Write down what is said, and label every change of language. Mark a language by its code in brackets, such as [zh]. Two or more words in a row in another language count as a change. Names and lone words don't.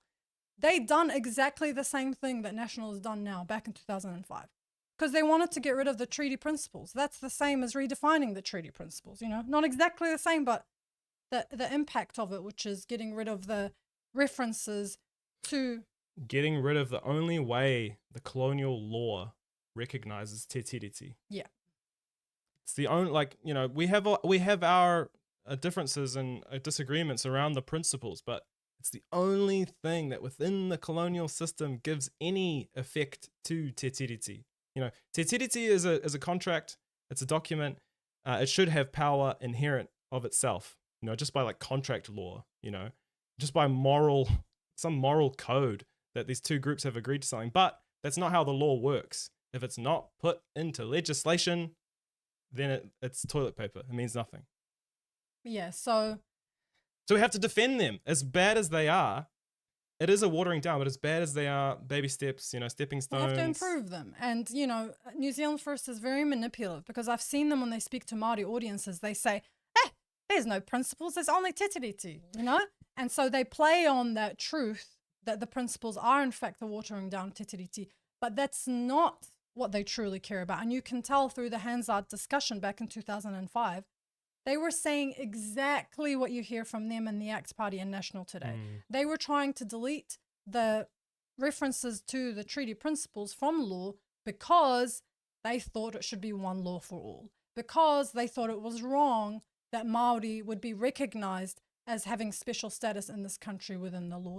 [en] They done exactly the same thing that National has done now back in 2005 because they wanted to get rid of the treaty principles. That's the same as redefining the treaty principles, you know, not exactly the same, but the impact of it, which is getting rid of the references to... Getting rid of the only way the colonial law recognizes [mi] te tiriti. [en] Yeah. It's the only, like, you know, we have our differences and disagreements around the principles, but it's the only thing that within the colonial system gives any effect to [mi] te tiriti. [en] You know, [mi] te tiriti [en] is a contract, it's a document, it should have power inherent of itself, you know, just by like contract law, you know, just by some moral code that these two groups have agreed to something. But that's not how the law works. If it's not put into legislation, then it's toilet paper. It means nothing. Yeah, so we have to defend them. As bad as they are, it is a watering down, but as bad as they are, baby steps, you know, stepping stones. we have to improve them. And, you know, New Zealand First is very manipulative because I've seen them when they speak to Māori audiences, they say, there's no principles, there's only [mi] te tiriti, [en] you know? And so they play on that truth that the principles are in fact the watering down [mi] te tiriti, [en] but that's not what they truly care about. And you can tell through the Hansard discussion back in 2005, they were saying exactly what you hear from them in the ACT Party and National today. They were trying to delete the references to the treaty principles from law because they thought it should be one law for all, because they thought it was wrong that Māori would be recognised as having special status in this country within the law.